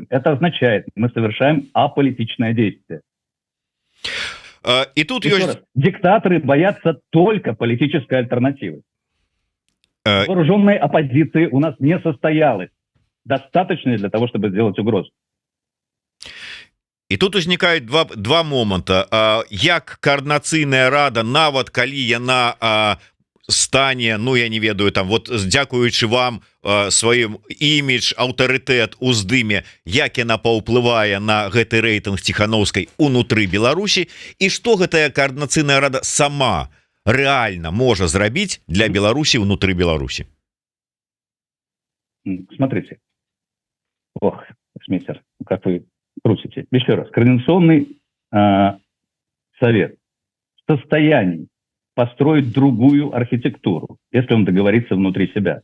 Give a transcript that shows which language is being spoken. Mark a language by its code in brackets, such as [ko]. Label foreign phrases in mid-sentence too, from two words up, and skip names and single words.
[ru] Это означает, мы совершаем аполитичное действие. И тут диктаторы боятся только политической альтернативы. Вооруженной оппозиции у нас не состоялось, достаточно для того, чтобы сделать угрозу. [be] І тут узнікаюць два моманта. Як координацыйная рада, нават калі яна стане, ну я не ведаю, там вот дзякуючы вам сваім імідж, аўтарытэт уздыме, як яна паўплывае на гэты рэйтынг Тихановскай унутры Беларусі, і што гэтая координацыйная рада сама рэальна можа зрабіць для Беларусі унутры Беларусі? [ru] Смотрите. Ох, Шмейсер, как вы крутите. Еще раз. Координационный совет в состоянии построить другую архитектуру, если он договорится внутри себя.